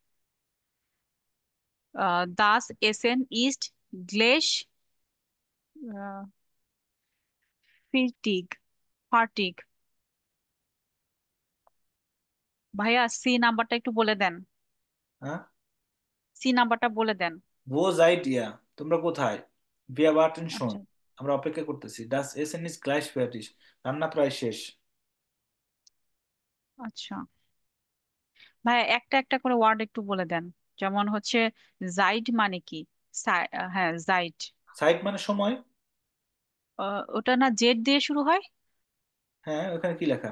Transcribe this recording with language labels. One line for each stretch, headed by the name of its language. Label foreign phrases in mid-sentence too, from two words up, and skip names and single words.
German: das Essen ist gleich fertig, fertig.
Bangla: ভাইয়া সি নাম্বারটা একটু বলে দেন, হ্যাঁ, সি নাম্বারটা বলে দেন।
German: wo seid ihr,
Bangla: তোমরা কোথায়,
German: wir warten schon,
Bangla: আচ্ছা আমরা অপেক্ষা করতেছি,
German: das Essen ist gleich fertig,
Bangla: রান্না প্রায় শেষ। আচ্ছা, ভাইয়া একটা একটা করে ওয়ার্ড একটু বলে দেন। যেমন হচ্ছে জাইড মানে কি? হ্যাঁ জাইড, সাইড মানে সময়। ওটা না জেড দিয়ে শুরু হয়? হ্যাঁ, ওখানে কি লেখা?